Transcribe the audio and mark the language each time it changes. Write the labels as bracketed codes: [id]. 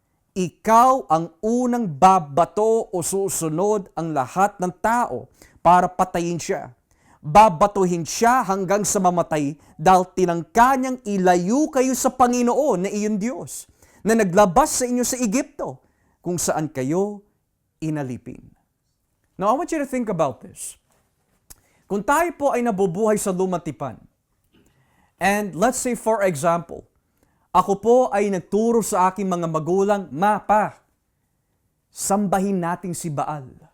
[tl] Ikaw ang unang babato o susunod ang lahat ng tao para patayin siya. Babatuhin siya hanggang sa mamatay dahil tinangka niyang ilayo kayo sa Panginoon na iyong Diyos na naglabas sa inyo sa Egypto kung saan kayo inalipin. [en] Now, I want you to think about this. [tl] Kung tayo po ay nabubuhay sa lumang tipan, [en] and let's say for example, [tl] ako po ay nagturo sa aking mga magulang, Mapa, sambahin natin si Baal.